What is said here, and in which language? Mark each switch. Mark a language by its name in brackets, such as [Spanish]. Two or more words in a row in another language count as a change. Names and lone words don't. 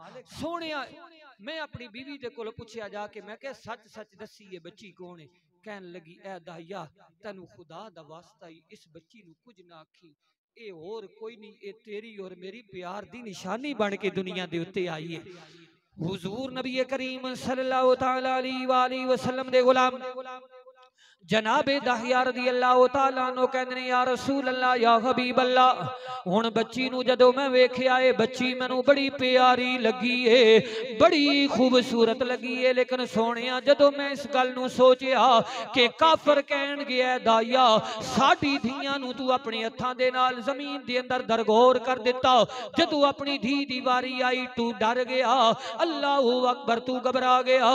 [Punjabi] سونیا میں اپنی بیوی دے کول پچھیا جاکے، میں کہا سچ سچ دسی یہ بچی کون ہے? کہن لگی اے داہیا تینوں خدا دا واسطہ ہی اس بچی نوں کجھ نہ آکھی، اے اور کوئی نہیں، اے تیری اور میری پیار دی نشانی بن کے دنیا دے اتے آئی ہے. حضور نبی کریم [Arabic] صلى الله تعالى عليه وسلم [Punjabi] دے غلام جنابِ داہیا [Arabic] رضي الله تعالى عنه [Punjabi] कहंदे [Arabic] يا رسول الله يا حبيب الله, [Punjabi] ہن بچی نوں جدوں میں ویکھیا ہے بچی مینوں بڑی پیاری لگی ہے، بڑی خوبصورت لگی ہے. لیکن سونیا جدوں میں اس گل نوں سوچیا کہ کافر کہن گیا داہیا ساڈی دھیاں نوں تو اپنے ہتھاں دے نال زمین دے اندر درگور کر دتا، جدوں اپنی دھی دی واری آئی تو ڈر گیا, [Arabic] الله أكبر [Punjabi] تو گھبرا گیا.